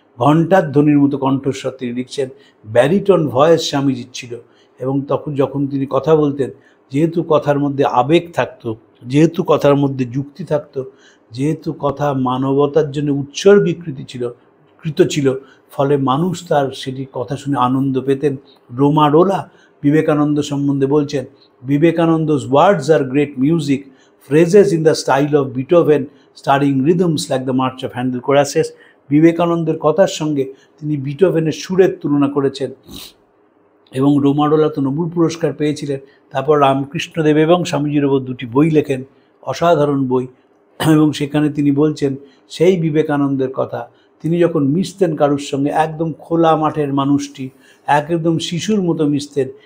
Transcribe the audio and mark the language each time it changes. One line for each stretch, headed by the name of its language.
Bangla: ঘণ্টার ধ্বনির মতো কণ্ঠস্বর তিনি লিখছেন। ব্যারিটন ভয়েস স্বামীজির ছিল। এবং তখন যখন তিনি কথা বলতেন, যেহেতু কথার মধ্যে আবেগ থাকতো, যেহেতু কথার মধ্যে যুক্তি থাকতো, যেহেতু কথা মানবতার জন্য উৎসর্গীকৃত ছিল, ফলে মানুষ তার সেটি কথা শুনে আনন্দ পেতেন। রোমারোলা বিবেকানন্দ সম্বন্ধে বলছেন,
English: Vivekananda's words are great music, phrases in the style of Beethoven, starring rhythms like the March of Handel choruses।
Bangla: বিবেকানন্দের কথার সঙ্গে তিনি বিটোভেনের সুরের তুলনা করেছেন। এবং রোমারোলা তো নোবেল পুরস্কার পেয়েছিলেন। তারপর রামকৃষ্ণদেব এবং স্বামীজির ওপর দুটি বই লেখেন, অসাধারণ বই। এবং সেখানে তিনি বলছেন সেই বিবেকানন্দের কথা, তিনি যখন মিশতেন কারুর সঙ্গে, একদম খোলা মাঠের মানুষটি, একদম শিশুর মতো মিশতেন।